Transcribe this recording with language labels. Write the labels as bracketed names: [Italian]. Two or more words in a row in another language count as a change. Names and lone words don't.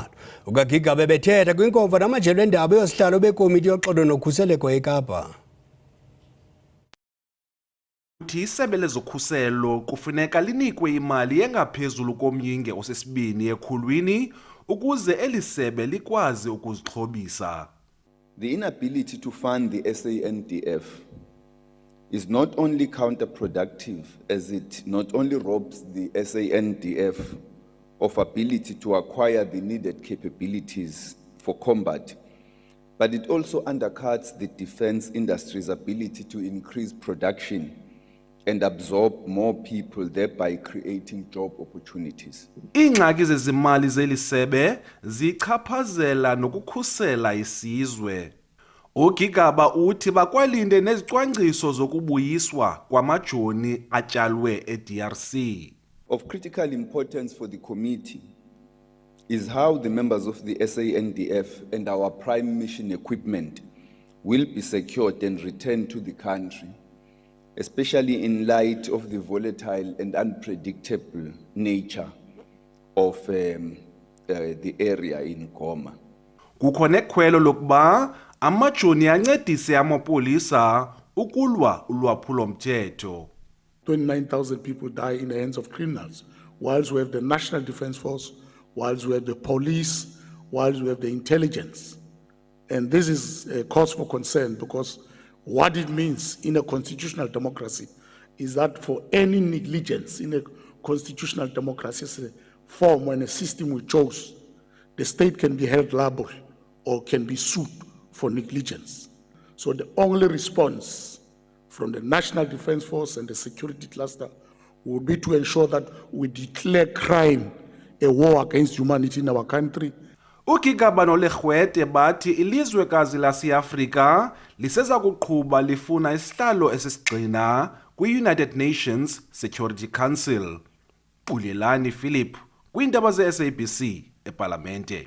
[Xhosa] UkaGigaba bethetha kwinkomfa namajelo endaba yosihlalo bekomiti yoxolo nokhuseleko eKapa. Uthi isebe lezokhuselo kufuneka linikwe imali engaphezulu komyinge osesibini ekhulwini ukuze elisebe likwazi ukuzixhobisa. [English] The inability to fund the SANDF is not only counterproductive, as it not only robs the SANDF of ability to acquire the needed capabilities for combat, but it also undercuts the defense industry's ability to increase production and absorb more people, thereby creating job opportunities. [Xhosa] Iingxaki zezimali zelisebe zichaphazela nokukhusela isizwe. UGigaba uthi bakwalinde nezicwangciso zokubuyiswa kwamajoni atyalwe eDRC. [English] Of critical importance for the committee is how the members of the SANDF and our prime mission equipment will be secured and returned to the country, especially in light of the volatile and unpredictable nature of the area in Goma. [Xhosa] Kukho nekhwelo lokuba amajoni ancedise amapolisa ukulwa ulwaphulo-mthetho. [English] 29,000 people die in the hands of criminals, whilst we have the National Defence Force, whilst we have the police, whilst we have the intelligence. And this is a cause for concern, because what it means in a constitutional democracy is that for any negligence in a constitutional democracy, it's a form when a system we chose, the state can be held liable or can be sued for negligence. So the only response from the National Defence Force and the security cluster will be to ensure that we declare crime a war against humanity in our country. [Xhosa] Ukigabano legwete bathi ilizwekazi laseAfrika liseza kuqhuba lifuna isihlalo esisigxina kwi- [English] United Nations Security Council. [Xhosa] Ulelani Philip kwindaba ze-SABC eParlamente.